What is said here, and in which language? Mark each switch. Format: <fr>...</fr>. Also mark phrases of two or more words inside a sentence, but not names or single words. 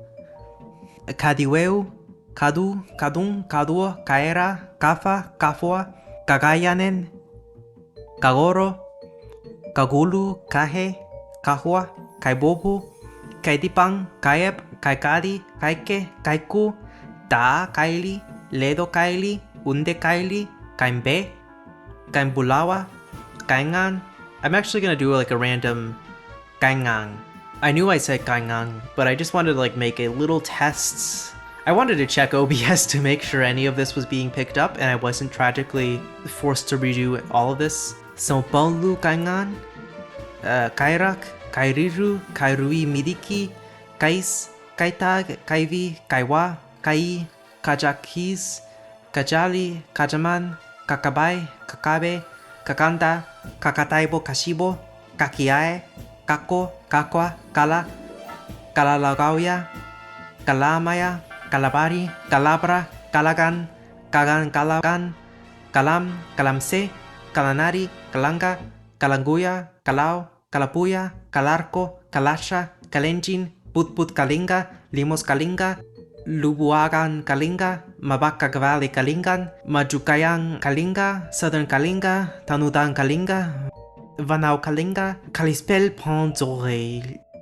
<en>Kadiweu, Kadu, Kadung, Kadua, Kaera, Kafa, Kafua, Kagayanen, Kagoro, Kagulu, Kahe, Kahua, Kaibobu, Kaidipang, Kaeb, Kaikadi, Kaike, Kaiku, Da Kaili, Ledo Kaili, Unde Kaili, Kaimbe, Kaimbulawa, Kaingan. I'm actually gonna do like a random Kaingang. I knew I said Kaingang, but I just wanted to like make a little test. I wanted to check OBS to make sure any of this was being picked up and I wasn't tragically forced to redo all of this. So Bonlu Kaingan, Kairak, Kairiru, Kairui Midiki, Kais, Kaitag, Kaivi, Kaiwa, Kai, Kajakis, Kajali, Kajaman, Kakabai, Kakabe, Kakanda, Kakataibo Kashibo, Kakiae, Kako, Kakwa, Kala, Kalalagauya, Kalamaya, Kalabari, Kalabra, Kalagan, Kagan Kalagan, Kalam, Kalamse, Kalanari, Kalanga, Kalanguya, Kalau, Kalapuya, Kalarko, Kalasha, Kalenjin, Putput Kalinga, Limos Kalinga, Lubuagan Kalinga, Mabaka Valley Kalingan, Majukayang Kalinga, Southern Kalinga, Tanudan Kalinga, Vanau Kalinga, Kalispel Ponzore,</en>